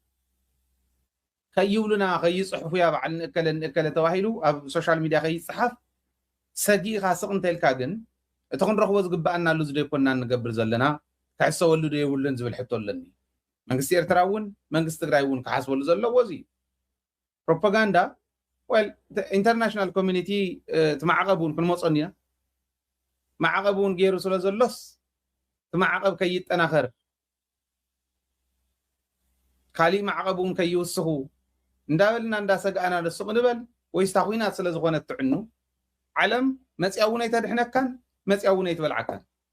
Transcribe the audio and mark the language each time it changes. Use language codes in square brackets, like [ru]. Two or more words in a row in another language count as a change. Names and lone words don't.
[ti] ከይብሉና ከይፅሕፉ ያ በዓል ንእከለ ተባሂሉ ኣብ ሶሻል ሚድያ ከይፅሓፍ ሰጊእኻ ስቕ እንተኢልካ ግን እቲ ክንረኽቦ ዝግባአናሉ ዝደይኮና ንገብር ዘለና ክሕሰበሉ ዶ የብሉን ዝብል ሕቶ ኣለኒ መንግስቲ ኤርትራ እውን መንግስቲ ትግራይ እውን ክሓስበሉ ዘለዎ እዚ ፕሮፓጋንዳ [en] well the international community [ti] ትማዕቀቡን ክንመፆን ኢና ማዕቀቡን ገይሩ ስለ ዘሎስ ትማዕቀብ ከይጠናኸር ካሊእ ማዕቀቡን ከይውስኹ እንዳበልና እንዳሰጋኣና ንስቕ ንበል ወይስ ታ ኩናት ስለ ዝኾነ ትዕኑ ዓለም መፅያ እውን ኣይተድሕነካን መፅያ እውን ኣይትበልዓካን